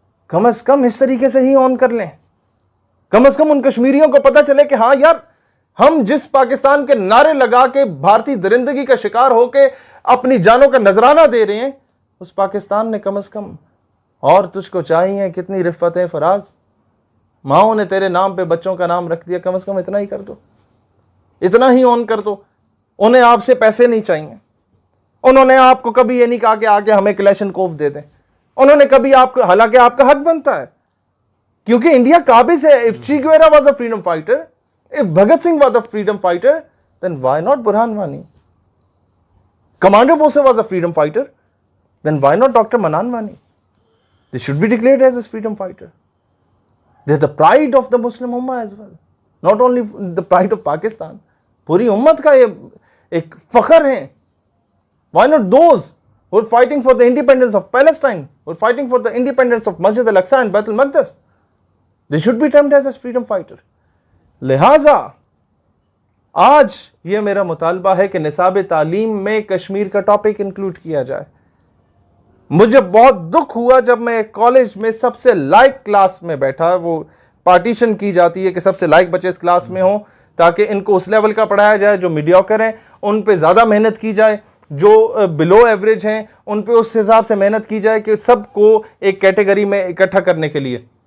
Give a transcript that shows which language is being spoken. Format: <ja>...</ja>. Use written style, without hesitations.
<ur>کم از کم اس طریقے سے ہی آن کر لیں. کم از کم ان کشمیریوں کو پتہ چلے کہ ہاں یار، ہم جس پاکستان کے نعرے لگا کے بھارتی درندگی کا شکار ہو کے اپنی جانوں کا نذرانہ دے رہے ہیں، اس پاکستان نے کم از کم، اور تجھ کو چاہیے کتنی رفتیں فراز، ماؤں نے تیرے نام پہ بچوں کا نام رکھ دیا، کم از کم اتنا ہی کر دو، اتنا ہی آن کر دو. انہیں آپ سے پیسے نہیں چاہیے، انہوں نے آپ کو کبھی یہ نہیں کہا کہ آگے ہمیں کلیشن کوف دے دیں، انہوں نے کبھی آپ کو، حالانکہ آپ کا حق بنتا ہے کیونکہ انڈیا قابض ہے.</ur> <en>if Che Guevara was a freedom fighter, if Bhagat Singh was a freedom fighter, then why not Burhan Wani? Commander Bose was a freedom fighter, then why not Dr. Manan Wani? They should be declared as a freedom fighter. They're the pride of the Muslim Ummah as well, not only the pride of Pakistan.</en> <ur>پوری امت کا یہ ایک فخر ہیں.</ur> <en>Why not those who are fighting for the independence of Palestine, who are fighting for the independence of Masjid al-Aqsa and Bait al-Maqdis? They should be termed as a freedom fighter.</en> <ur>لہٰذا آج یہ میرا مطالبہ ہے کہ نصاب تعلیم میں کشمیر کا ٹاپک انکلوڈ کیا جائے. مجھے بہت دکھ ہوا جب میں کالج میں سب سے لائق کلاس میں بیٹھا، وہ پارٹیشن کی جاتی ہے کہ سب سے لائق بچے اس کلاس میں ہوں تاکہ ان کو اس لیول کا پڑھایا جائے، جو میڈیوکر ہیں ان پہ زیادہ محنت کی جائے، جو بلو ایوریج ہیں ان پہ اس حساب سے محنت کی جائے کہ سب کو ایک کیٹیگری میں اکٹھا کرنے کے لیے.</ur>